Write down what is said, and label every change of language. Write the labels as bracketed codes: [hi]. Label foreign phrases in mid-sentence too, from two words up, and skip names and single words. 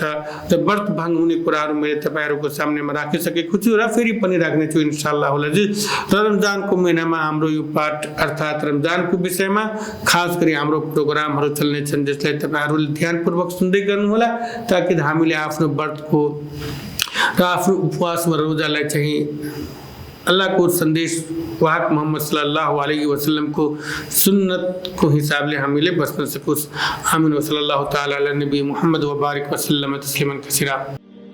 [ne] र व्रत भङ्ग हुने कुराहरू मैले तपाईहरुको सामनेमा राखिसकेको छु र फेरि पनि राख्नेछु इन्शाअल्लाह जी। रमजानको महिनामा हाम्रो यो पाठ अर्थात् रमजानको विषयमा खास गरी हाम्रो प्रोग्रामहरू चल्ने छन् जसलाई तपाईहरुले ध्यानपूर्वक सुन्दै गर्नुहोला ताकि हामीले आफ्नो व्रतको र आफ्नो उपवास वा रोजालाई चाहिँ अल्लाह को संदेश वाहक मोहम्मद [ar] صلى الله عليه وسلم [ne] को सुन्नत को हिसाब ले हम मिले बस न सकुस। [ar] آمين و صلى الله تعالى على نبي محمد و بارك وسلم تسليما كثيرا.